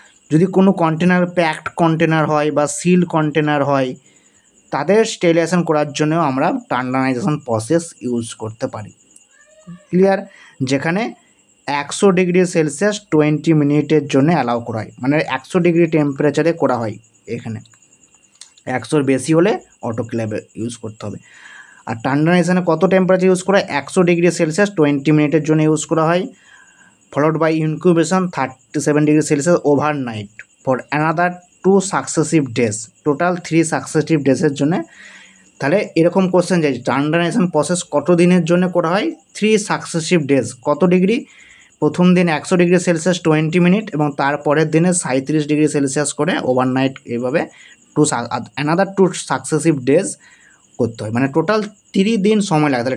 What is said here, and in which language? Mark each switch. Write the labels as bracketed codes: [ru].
[bn] যদি কোনো container packed container হয় বা সিল কন্টেনার হয়, তাদের স্টেরিলাইজেশন করার জন্যও আমরা টান্ডানাইজেশন প্রসেস ইউজ করতে পারি। ক্লিয়ার? যেখানে 100 ডিগ্রি সেলসিয়াস 20 মিনিটের জন্য অ্যালাউ করা হয়, মানে 100 ডিগ্রি টেম্পারেচারে করা হয়। এখানে 100-র বেশি হলে অটোক্লেভ ইউজ করতে হবে। আর টান্ডানাইজেশনে কত টেম্পারেচার ইউজ করা হয়? 100 ডিগ্রি সেলসিয়াস 20 মিনিটের জন্য ইউজ করা হয়, [en] followed by incubation 37 degree Celsius overnight for another 2 successive days, [bn] total 3 successive ডেজের জন্য। তাহলে এরকম কোশ্চেন যায়, টান্ডানাইজেশন প্রসেস কত দিনের জন্য করা হয়? [en] 3 successive days। [bn] কত ডিগ্রি? প্রথম দিন 100 ডিগ্রি সেলসিয়াস 20 মিনিট এবং তারপরের দিনে 37 ডিগ্রি সেলসিয়াস করে ওভারনাইট, এইভাবে অ্যানাদার 2 successive days করতে হয়, মানে টোটাল 3 দিন সময় লাগে।